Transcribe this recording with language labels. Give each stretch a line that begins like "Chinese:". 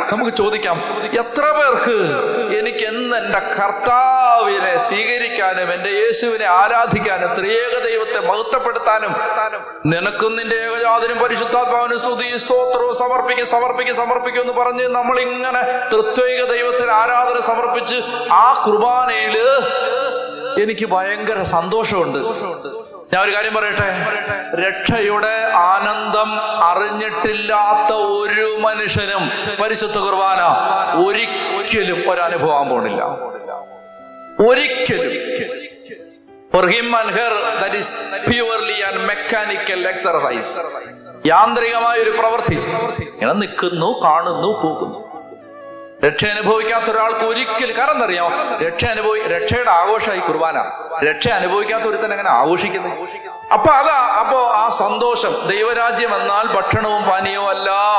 Malayalam: നമുക്ക് ചോദിക്കാം, എത്ര പേർക്ക് എനിക്ക് എന്ന് എന്റെ കർത്താവിനെ സ്വീകരിക്കാനും എന്റെ യേശുവിനെ ആരാധിക്കാനും ത്രിയേക ദൈവത്തെ മഹത്വപ്പെടുത്താനും നിനക്കും നിന്റെ ഏകജാതനും പരിശുദ്ധാത്മാവിനും സ്തുതിയും സ്തോത്രവും സമർപ്പിക്കും എന്ന് പറഞ്ഞ് നമ്മളിങ്ങനെ തൃത്വൈക ദൈവത്തിന് ആരാധന സമർപ്പിച്ച് ആ കുർബാനയില് എനിക്ക് ഭയങ്കര സന്തോഷമുണ്ട്. ഞാൻ ഒരു കാര്യം പറയട്ടെ, രക്ഷയുടെ ആനന്ദം അറിഞ്ഞിട്ടില്ലാത്ത ഒരു മനുഷ്യനും പരിശുദ്ധ കുർബാന ഒരിക്കലും ഒരനുഭവം പോണില്ല. ഒരിക്കലും.
English: For him and her, that is purely and mechanical exercise.
Malayalam: യാന്ത്രികമായ ഒരു പ്രവൃത്തി. ഇങ്ങനെ നിൽക്കുന്നു, കാണുന്നു, പോകുന്നു. രക്ഷ അനുഭവിക്കാത്ത ഒരാൾക്ക് ഒരിക്കലും, കാരണം എന്തറിയാമോ, രക്ഷയുടെ ആഘോഷമായി കുർബാന. രക്ഷ അനുഭവിക്കാത്ത ഒരുത്തൻ എങ്ങനെ ആഘോഷിക്കുന്നത്? അപ്പോ ആ സന്തോഷം, ദൈവരാജ്യം എന്നാൽ ഭക്ഷണവും പാനീയവും അല്ല.